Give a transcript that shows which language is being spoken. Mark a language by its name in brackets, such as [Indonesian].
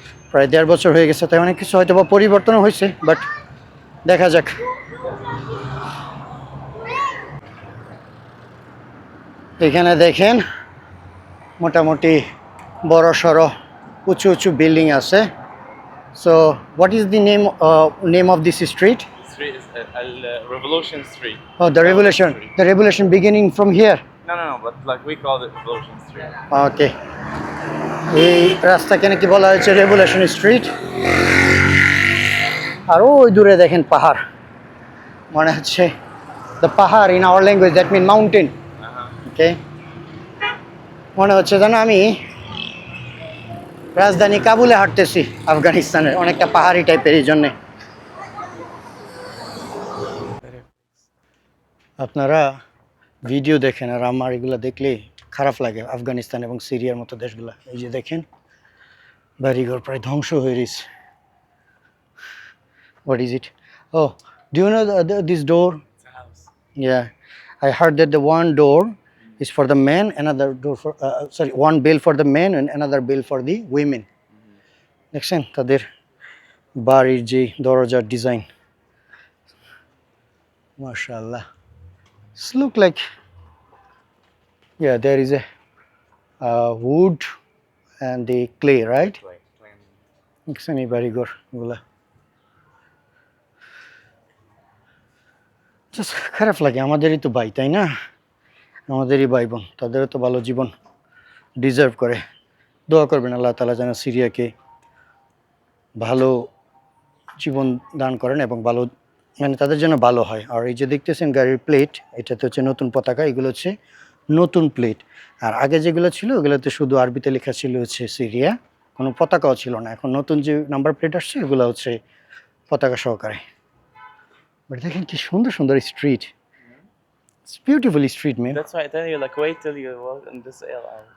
[Bangla] প্রায় 1.5 বছর হয়ে গেছে, তাই অনেক কিছু হয়তো বা পরিবর্তনও হয়েছে, বাট দেখা যাক। এখানে দেখেন মোটামুটি বড় সড়ো উঁচু উঁচু বিল্ডিং আছে। [English] So what is the name of this street? Street is Revolution Street. Oh, the revolution. Street. The revolution beginning from here. No, but like we call it Revolution Street. [Bangla] ওকে, এই রাস্তাকে নাকি বলা হয়েছে রেভুলেশন স্ট্রিট। আর ওই দূরে দেখেন পাহাড়, মনে হচ্ছে [English] The pahar in our language that mean mountain. [Bangla] ওকে, মনে হচ্ছে যেন আমি রাজধানী কাবুলে হাঁটতেছি, আফগানিস্তানের, অনেকটা পাহাড়ি টাইপের। এই জন্যে আপনারা ভিডিও দেখেন আর আমার এগুলো দেখলে খারাপ লাগে, আফগানিস্তান এবং সিরিয়ার মতো দেশগুলো। এই যে দেখেন বাড়িঘর প্রায় ধ্বংস হয়ে গেছে। [English] What is it? Oh, do you know this door? It's a house. Yeah, I heard that the one door is for the men, another door for sorry, one bell for the men and another bell for the women. [Bangla] দেখছেন তাদের বাড়ির যে দরজার design, মাশাআল্লাহ. [English] It's look like, yeah, there is a wood and the clay, right? Plain. [Bangla] দেখছেন এই বাড়িঘর এগুলা জাস্ট খারাপ লাগে। আমাদেরই তো ভাই, তাই না? আমাদেরই ভাই বোন, তাদেরও তো ভালো জীবন ডিজার্ভ করে। দোয়া করবেন আল্লাহ তাআলা যেন সিরিয়াকে ভালো জীবন দান করেন এবং ভালো, মানে তাদের জন্য ভালো হয়। আর এই যে দেখতেছেন গাড়ির প্লেট, এটাতে হচ্ছে নতুন পতাকা, এগুলো হচ্ছে নতুন প্লেট। আর আগে যেগুলো ছিল ওগুলোতে শুধু আরবিতে লেখা ছিল হচ্ছে সিরিয়া, কোনো পতাকাও ছিল না। এখন নতুন যে নাম্বার প্লেট আসছে এগুলো হচ্ছে পতাকা সহকারে। বাট দেখেন কি সুন্দর সুন্দর street, [English] It's beautiful street man. That's why I tell you, like, wait till you walk in this area.